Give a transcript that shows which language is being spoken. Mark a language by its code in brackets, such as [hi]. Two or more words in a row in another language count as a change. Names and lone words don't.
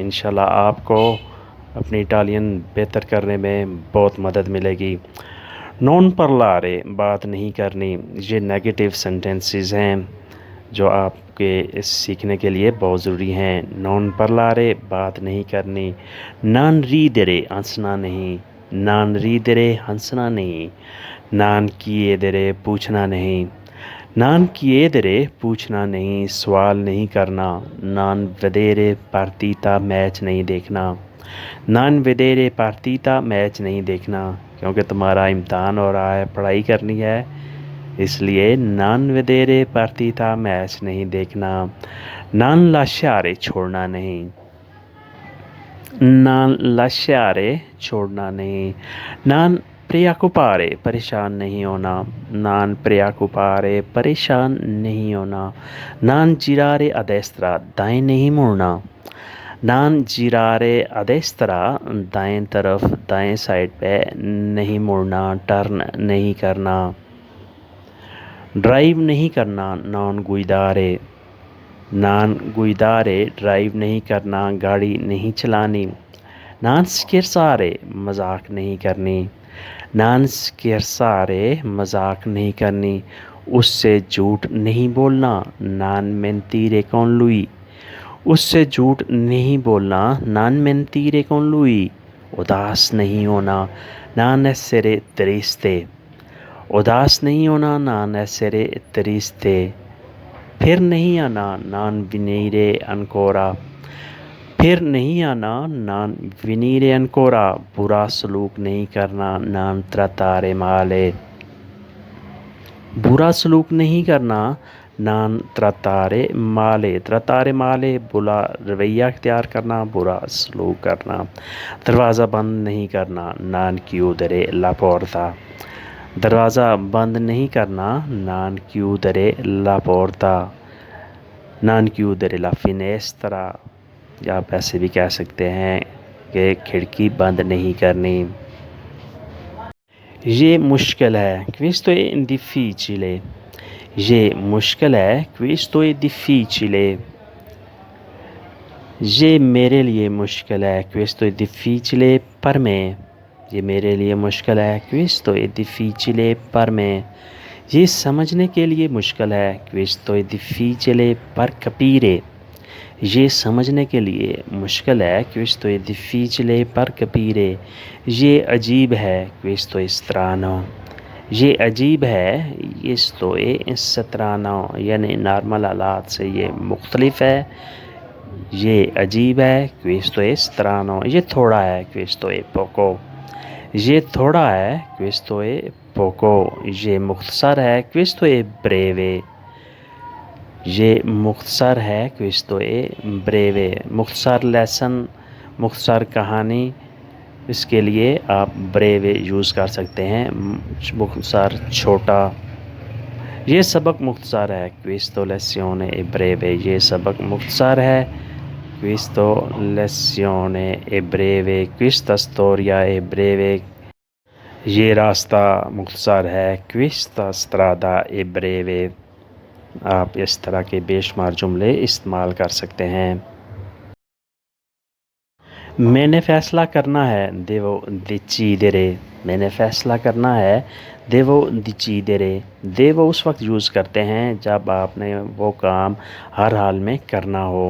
[ur] انشاءاللہ آپ کو اپنی اٹالین بہتر کرنے میں بہت مدد ملے گی. [it] non parlare, [ur] بات نہیں کرنی، یہ [en] negative sentences [ur] ہیں جو آپ کے اس سیکھنے کے لیے بہت ضروری ہیں. [it] non parlare, [ur] بات نہیں کرنی. [it] non ridere, [ur] ہنسنا نہیں. [it] non ridere, [ur] ہنسنا نہیں. [it] non chiedere, [ur] پوچھنا نہیں. [it] non chiedere, [ur] پوچھنا نہیں، سوال نہیں کرنا. [it] non vedere partita, [ur] میچ نہیں دیکھنا. [it] non vedere partita, [ur] میچ نہیں دیکھنا، کیونکہ تمہارا امتحان ہو رہا ہے، پڑھائی کرنی ہے، اس لیے [it] non vedere partita, [ur] میچ نہیں دیکھنا. [it] non lasciare, [ur] چھوڑنا نہیں. [it] non lasciare, [ur] چھوڑنا نہیں. [it] non preoccupare, [ur] پریشان نہیں ہونا. [it] non preoccupare, [ur] پریشان نہیں ہونا. [it] non girare a destra, [ur] دائیں نہیں مڑنا. [it] non girare a destra, [ur] دائیں طرف، دائیں سائیڈ پہ نہیں مڑنا، ٹرن نہیں کرنا. ڈرائیو نہیں کرنا, [it] non guidare। non guidare, [ur] ڈرائیو نہیں کرنا، گاڑی نہیں چلانی. [it] non scherzare, [ur] مذاق نہیں کرنی. [it] non scherzare, [ur] مذاق نہیں کرنی. اس سے جھوٹ نہیں بولنا. [it] non mentire con lui, [ur] اس سے جھوٹ نہیں بولنا. [it] non mentire con lui। [ur] اداس نہیں ہونا. [it] non essere triste, [ur] اداس نہیں ہونا. [it] non essere triste। [ur] پھر نہیں آنا, [it] non venire ancora, [ur] پھر نہیں آنا. [it] non venire ancora, [ur] برا سلوک نہیں کرنا. [it] non trattare male, [ur] برا سلوک نہیں کرنا. [it] non trattare male, trattare male, [ur] برا رویہ اختیار کرنا، برا سلوک کرنا. دروازہ بند نہیں کرنا, [it] non chiudere la porta, [ur] دروازہ بند نہیں کرنا. [it] non chiudere la porta। non chiudere la finestra, [ur] یا آپ ایسے بھی کہہ سکتے ہیں کہ کھڑکی بند نہیں کرنی. یہ مشکل ہے, [it] questo è difficile, [ur] یہ مشکل ہے, [it] questo è difficile। [ur] یہ میرے لیے مشکل ہے, [it] questo è difficile per me, [ur] یہ میرے لیے مشکل ہے, [it] questo è difficile per me। [ur] یہ سمجھنے کے لیے مشکل ہے, [it] questo è difficile per capire, [ur] یہ سمجھنے کے لیے مشکل ہے, [it] questo è difficile per capire। [ur] یہ عجیب ہے, [it] questo è strano, [ur] یہ عجیب ہے, [it] questo è strano, [ur] یعنی نارمل حالات سے یہ مختلف ہے. یہ عجیب ہے, [it] questo è strano। [ur] یہ تھوڑا ہے, [it] questo è poco, [ur] یہ تھوڑا ہے, [it] questo è poco। [ur] یہ مختصر ہے, [it] questo è breve, [ur] یہ مختصر ہے, [it] questo è breve। [ur] مختصر لیسن، مختصر کہانی، اس کے لیے آپ breve یوز کر سکتے ہیں، مختصر چھوٹا. یہ سبق مختصر ہے, [it] questo lezione è breve, [ur] یہ سبق مختصر ہے, [it] questo lezione è breve, questa storia è breve, [ur] یہ راستہ مختصر ہے, [it] questa strada è breve। [ur] آپ اس طرح کے بےشمار جملے استعمال کر سکتے ہیں. میں نے فیصلہ کرنا ہے, [it] devo decidere, [ur] میں نے فیصلہ کرنا ہے, [it] devo decidere। [ur] devo اس وقت یوز کرتے ہیں جب آپ نے وہ کام ہر حال میں کرنا ہو.